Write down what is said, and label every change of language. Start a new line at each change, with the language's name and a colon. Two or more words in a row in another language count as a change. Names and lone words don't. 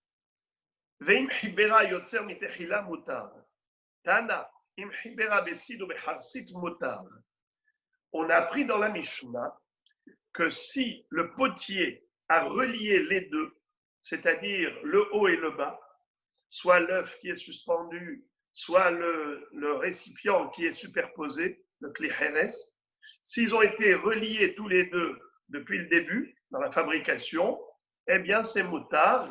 Hebrew: ואם חיברה יוצר מתחילה מותר. תנא, אם חיברה בסיד או בחרסית מותר.
French: On a appris dans la Mishnah que si le potier a relié les deux, c'est-à-dire le haut et le bas, soit l'œuf qui est suspendu, soit le récipient qui est superposé, le kliheres, s'ils ont été reliés tous les deux depuis le début, dans la fabrication, eh bien c'est moutard.